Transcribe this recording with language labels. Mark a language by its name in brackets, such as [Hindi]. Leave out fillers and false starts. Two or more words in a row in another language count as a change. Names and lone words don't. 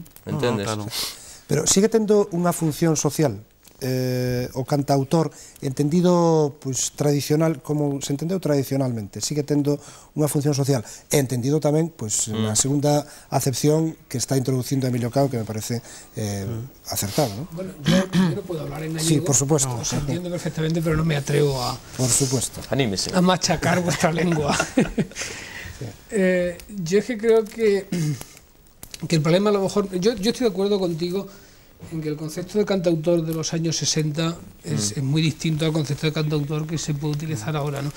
[Galician] entendes? Pero sigue tendo unha función social o cantautor entendido tradicional, como se entendeu tradicionalmente, sigue tendo unha función social, e entendido tamén na segunda acepción que está introducindo Emilio Cao, que me parece acertado, ¿no? [Spanish] Bueno, yo no puedo hablar en gallego. Sí, por supuesto. Os entiendo perfectamente, pero no me atrevo a... Por supuesto. Anímese. A machacar vuestra lengua. Yo es que creo que el problema, a lo mejor... Yo estoy de acuerdo contigo en que el concepto de cantautor de los años 60 es muy distinto al concepto de cantautor que se puede utilizar ahora, ¿no?